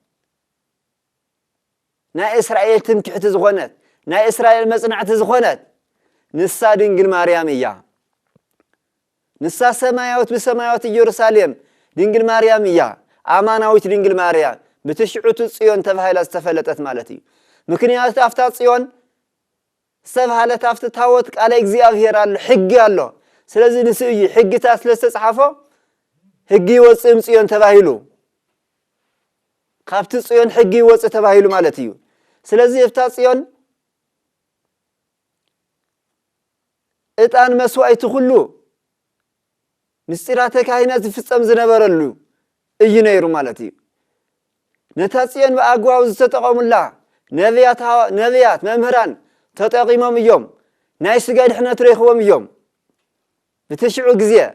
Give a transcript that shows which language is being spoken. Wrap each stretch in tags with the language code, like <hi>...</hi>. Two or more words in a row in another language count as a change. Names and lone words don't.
<ti>ናይ እስራኤል ትምክሕቲ ዝኾነት ናይ እስራኤል መጽናዕቲ ዝኾነት ንሳ ድንግል ማርያም እያ ንሳ ሰማያዊት ብሰማያዊት ኢየሩሳሌም ድንግል ማርያም እያ አማናዊት ድንግል ማርያም በትሽዑቱ ጽዮን ተባሂላ ዝተፈለጠት ማለት እዩ ምክንያቱ አፍታ ጽዮን ዝተባሃለት አፍታ ታወት ቃለ እግዚአብሔር አለ ሕግ አለ ስለዚህ ንስእይ ሕግታ ስለተጻፈ ሕግ ይወጽም ጽዮን ተባሂሉ ካብቲ ጽዮን ሕግ ይወጽ ተባሂሉ ማለት እዩ ስለዚህ አፍታ ጽዮን እጣን መስዋዕት ሁሉ ምስጢራተ ካህናት ዝፍጸም ዝነበረሉ እዩ ነይሩ ማለት እዩ ነታ ጽዮን በአግባቡ ዝተጠቀሙላ ነቢያት መምህራን ተጠቂሞም እዮም ናይ ስጋ ድሕነት ረኽቦም እዮም በተሽዑ ጊዜ</ti>